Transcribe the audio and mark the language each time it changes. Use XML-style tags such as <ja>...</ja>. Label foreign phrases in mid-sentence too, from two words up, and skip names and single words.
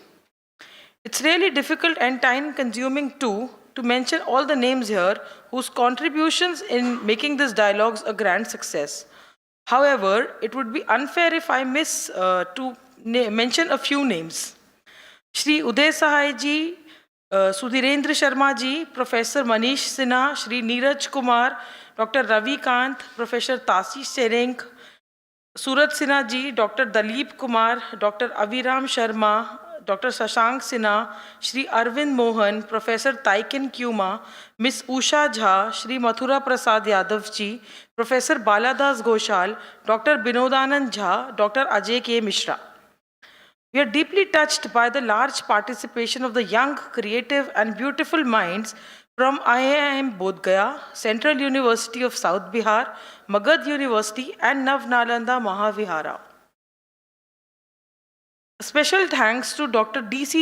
<en>It's really difficult and time-consuming too to mention all the names here whose contributions in making these dialogues a grand success. However, it would be unfair if I miss to mention a few names. Shri Uday Sahai ji, Sudhirendra Sharma ji, Professor Manish Sinha, Shri Neeraj Kumar, Dr. Ravi Kant, Professor Tasi Sereng, Surat Sinha ji, Dr. Dalip Kumar, Dr. Aviram Sharma, Dr. Shashank Sinha, Shri Arvind Mohan, Professor Taiken Kyuma, Ms. Usha Jha, Shri Mathura Prasad Yadav ji, Professor Baladas Ghoshal, Dr. Binodanand Jha, Dr. Ajay K. Mishra. We are deeply touched by the large participation of the young, creative and beautiful minds from IIM Bodh Gaya, Central University of South Bihar, Magad University and Nav Nalanda Mahavihara. A special thanks to Dr. D.C.</en>